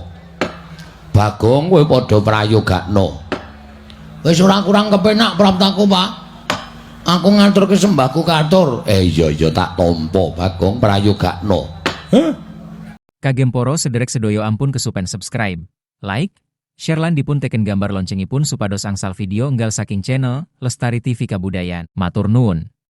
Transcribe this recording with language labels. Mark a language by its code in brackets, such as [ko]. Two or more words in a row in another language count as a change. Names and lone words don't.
[jv] Bagong kowe padha prayogakna. Wis ora kurang kepenak praptaku Pak. Aku ngaturke sembahku katur. Iya tak tampa Bagong prayogakna. Kagem poro sederek sedoyo ampun kesupen [en] subscribe, like, share [jv] lan dipun teken gambar loncengipun supados angsal video enggal saking channel Lestari TV Kabudayan. Matur nuwun.